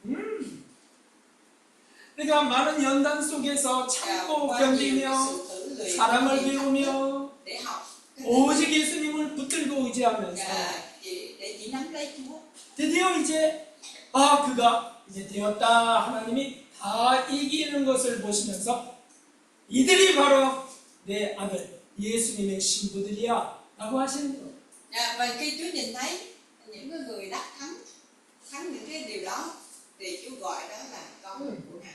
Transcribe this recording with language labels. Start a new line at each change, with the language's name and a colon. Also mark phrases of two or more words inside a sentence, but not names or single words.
Korean: 그러니까 많은 연단 속에서 참고
Vietnamese: Qua nhiều
Korean: 견디며
Vietnamese: sự thử luyện
Korean: 사랑을
Vietnamese: để
Korean: 배우며
Vietnamese: để học
Korean: 오직 예수님을 붙들고 의지하면서
Vietnamese: để chỉ nắm lấy Chúa.
Korean: 드디어 이제 그가 이제 되었다. 하나님이 다 이기는 것을 보시면서 이들이 바로 내 아들 예수님의 신부들이야 라고 하시는 거예요.
Vietnamese: Và khi Chúa nhìn thấy những người đã thắng những cái điều đó thì Chúa gọi đó là con của Ngài.